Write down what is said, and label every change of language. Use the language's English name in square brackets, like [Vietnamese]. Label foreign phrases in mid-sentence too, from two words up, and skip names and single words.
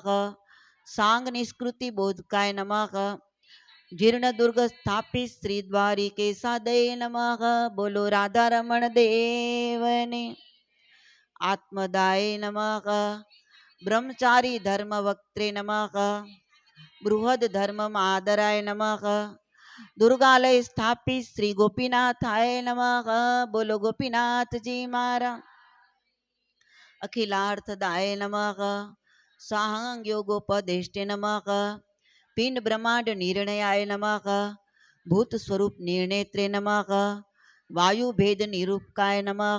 [Sanskrit] सांग निष्कृति बोधकाय नमः। जीर्ण दुर्ग स्थापित श्री द्वारिकेशादये नमः। [Gujarati] બોલો રાધા રમણ દેવને। [Sanskrit] आत्मदाय नमः। ब्रह्मचारी धर्म वक्त्रे नमः। बृहद धर्म आदराय नमः। દુર્ગાલય સ્થાપિત શ્રી ગોપીનાથાય નમઃ. [Gujarati] બોલો ગોપીનાથજી મારા. [Sanskrit] અખિલાર્થદાય નમઃ. સાહંગ યોગોપદેષ્ટે નમઃ. પિંડ બ્રહ્માંડ નિર્ણયાય નમઃ. ભૂત સ્વરૂપ નિર્ણેત્રે નમઃ. વાયુ ભેદ નિરૂપકાય નમઃ.